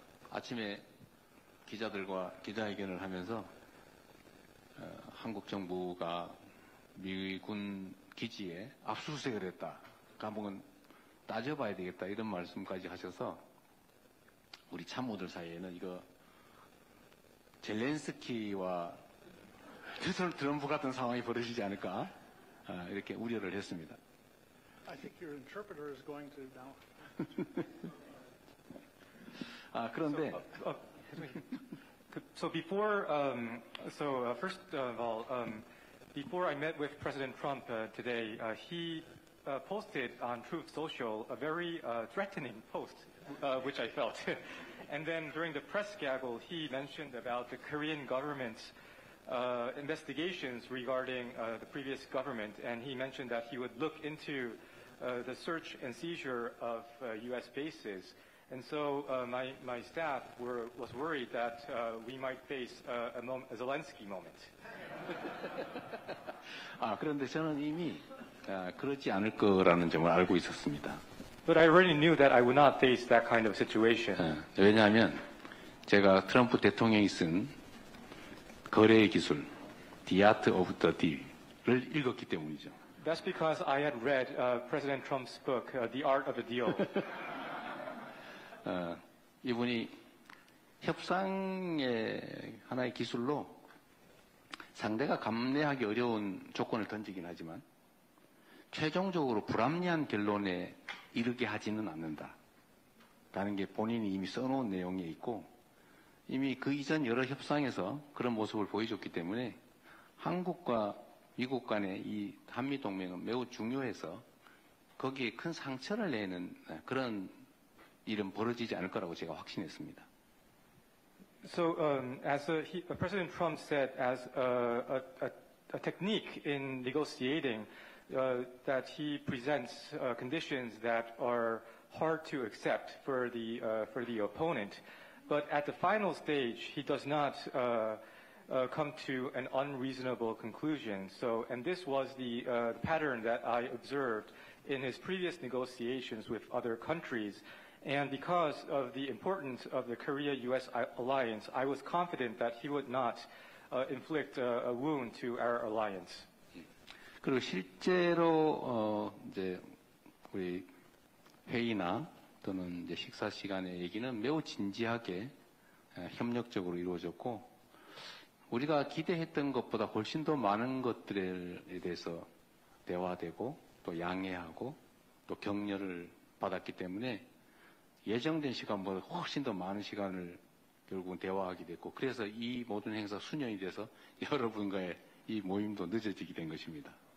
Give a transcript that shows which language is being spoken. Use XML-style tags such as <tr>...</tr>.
<ko>아침에 기자들과 기자회견을 하면서 한국 정부가 미군 기지에 압수수색을 했다. 감옥은 따져봐야 되겠다. 이런 말씀까지 하셔서 우리 참모들 사이에는 이거 젤렌스키와 트럼프 같은 상황이 벌어지지 않을까 이렇게 우려를 했습니다.</ko> <en>I think your interpreter is going to now.</en> <ko>그런데</ko> <en>So before, first of all, before I met with President Trump today, he posted on Truth Social a very threatening post, which I felt. And then during the press gaggle, he mentioned about the Korean government's investigations regarding the previous government, and he mentioned that he would look into the search and seizure of U.S. bases. And so my staff was worried that we might face a Zelensky moment.</en> <ko>그런데 저는 이미 그렇지 않을 거라는 점을 알고 있었습니다.</ko> <en>But I already knew that I would not face that kind of situation.</en> <ko>왜냐하면 제가 트럼프 대통령이 쓴 거래의 기술, The Art of the Deal을 읽었기 때문이죠.</ko> <en>That's because I had read President Trump's book, The Art of the Deal.</en> <ko>이분이 협상의 하나의 기술로 상대가 감내하기 어려운 조건을 던지긴 하지만 최종적으로 불합리한 결론에 이르게 하지는 않는다라는 게 본인이 이미 써놓은 내용에 있고 이미 그 이전 여러 협상에서 그런 모습을 보여줬기 때문에 한국과 미국 간의 이 한미동맹은 매우 중요해서 거기에 큰 상처를 내는 그런 일은 벌어지지 않을 거라고 제가 확신했습니다.</ko> <en>So, as President Trump said, as a technique in negotiating, that he presents conditions that are hard to accept for the opponent, but at the final stage, he does not come to an unreasonable conclusion. So, and this was the pattern that I observed in his previous negotiations with other countries. And because of the importance of the Korea-U.S. alliance, I was confident that he would not inflict a wound to our alliance.</en> <ko>그리고 실제로 이제 우리 회의나 또는 이제 식사 시간의 얘기는 매우 진지하게 협력적으로 이루어졌고 우리가 기대했던 것보다 훨씬 더 많은 것들에 대해서 대화되고 또 양해하고 또 격려를 받았기 때문에 예정된 시간보다 훨씬 더 많은 시간을 결국은 대화하게 됐고 그래서 이 모든 행사 수년이 돼서 여러분과의 이 모임도 늦어지게 된 것입니다.</ko>